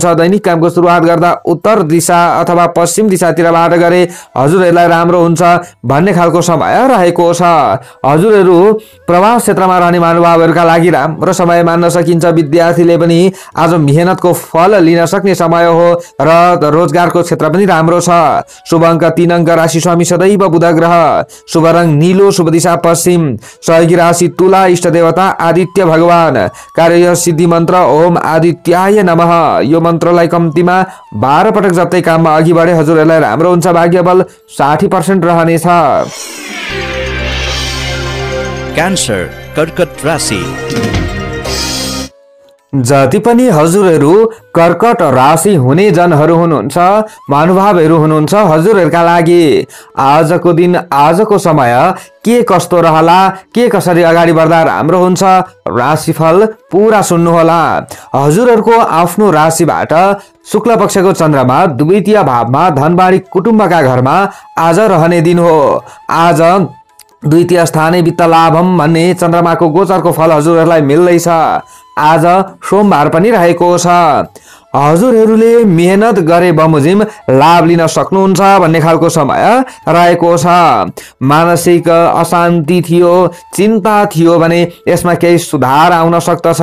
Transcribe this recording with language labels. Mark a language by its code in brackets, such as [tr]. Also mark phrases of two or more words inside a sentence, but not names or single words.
[ne] दैनिक कामको सुरुवात गर्दा उत्तर दिशा अथवा पश्चिम दिशातिरबाट गरे हजुरहरुलाई राम्रो हुन्छ भन्ने खालको समय रहेको छ। हजुरहरु प्रवास क्षेत्रमा रहने महानुभावहरुका लागि राम्रो समय मान्न सकिन्छ। विद्यार्थीले पनि आज मेहनतको फल लिन सक्ने समय हो र रोजगारको क्षेत्र पनि राम्रो छ। शुभ अंक 3 अंक, राशि स्वामी सदैव बुध ग्रह, शुभ रंग नीलो, शुभ दिशा पश्चिम, सहयोगी राशि तुला, इष्ट देवता आदित्य भगवान, कार्य सिद्धि मन्त्र [sa] ओम आदित्याय नमः। [ne] यो मन्त्रलाई कम्तीमा 12 पटक जप्दै काममा अघि बढे हजुरहरुलाई राम्रो हुन्छ। भाग्य बल 60% रहनेछ। क्यान्सर कर्कट राशि। जति पनि हजुरहरु कर्कट राशि हुने जनहरु हुनुहुन्छ महानुभावहरु हुनुहुन्छ हजुरहरुका लागि आजको दिन आजको समय के कस्तो रहला, के कसरी अगाडि बढ्दा राम्रो हुन्छ राशिफल पूरा सुन्नु होला। हजुरहरुको आफ्नो राशिबाट शुक्ल पक्षको चन्द्रमा द्वितीय भावमा धनबाडी कुटुम्बका घरमा आज रहने दिन हो। आज [sa] द्वितीय स्थाने वित्त लाभम [ne] भन्ने चन्द्रमाको गोचरको फल हजुरहरुलाई मिल्दैछ। आज सोमबार पनि रहेको छ। हजुरहरुले मेहनत गरे बमोजिम लाभ लिन सक्नुहुन्छ भन्ने खालको समय रहेको छ। मानसिक अशान्ति थियो, चिन्ता थियो भने यसमा केही सुधार आउन सक्दछ।